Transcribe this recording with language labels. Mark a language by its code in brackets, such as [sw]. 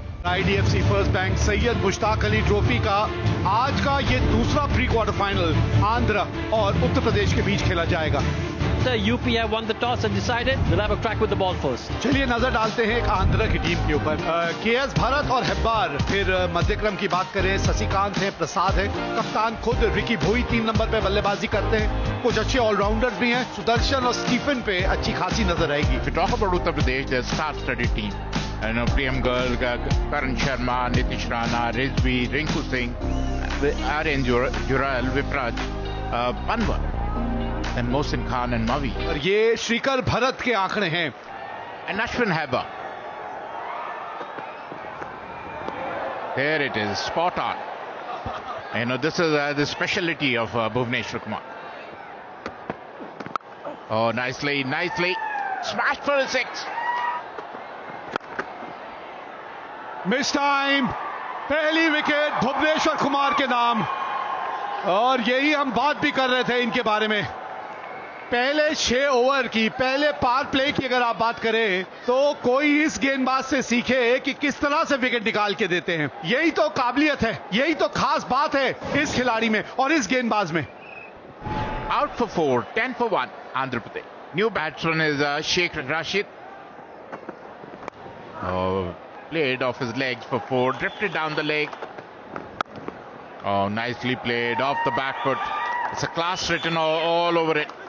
[hi] IDFC first bank Syed Mushtaq Ali trophy का आज का ये दूसरा प्री क्वार्टर फाइनल आंध्र और उत्तर प्रदेश के बीच खेला जाएगा। [en] UP have won the toss and decided they'll have a crack with the ball first. [hi] चलिए नजर डालते हैं एक आंध्र की टीम के ऊपर। KS भरत और हेब्बार, फिर मध्यक्रम की बात करें शशिकांत है, प्रसाद है, कप्तान खुद रिकी भोई 3 नंबर पे बल्लेबाजी करते हैं। कुछ अच्छे ऑलराउंडर्स भी हैं, सुदर्शन और स्टीफन पे अच्छी खासी नजर आएगी। [en] If you talk about Uttar Pradesh, their star-studded team. Priyam Garg, Karan Sharma, Nitish Rana, Rizvi, Rinku Singh, Aryan Jural, Vipraj, Panwar, and Mohsin Khan and Mavi. [hi] और ये श्रीकर भरत के आंकड़े हैं। [en] And Ashwin Heba. There it is, spot on. This is the specialty of Bhuvneshwar Kumar. Oh, nicely, smashed for a 6. [hi] Miss time, पहली wicket Bhuvneshwar Kumar के नाम। और यही हम बात भी कर रहे थे इनके बारे में। पहले 6 ओवर की, पहले पावर प्ले की अगर आप बात करें तो कोई इस गेंदबाज से सीखे कि किस तरह से विकेट निकाल के देते हैं। यही तो काबिलियत है, यही तो खास बात है इस खिलाड़ी में और इस गेंदबाज में। [en] Out for 4, 10 for 1, Andhra Pradesh. New batsman is Sheikh Rashid. Played off his legs for 4, drifted down the leg. Oh, nicely played off the back foot. It's a class written all over it.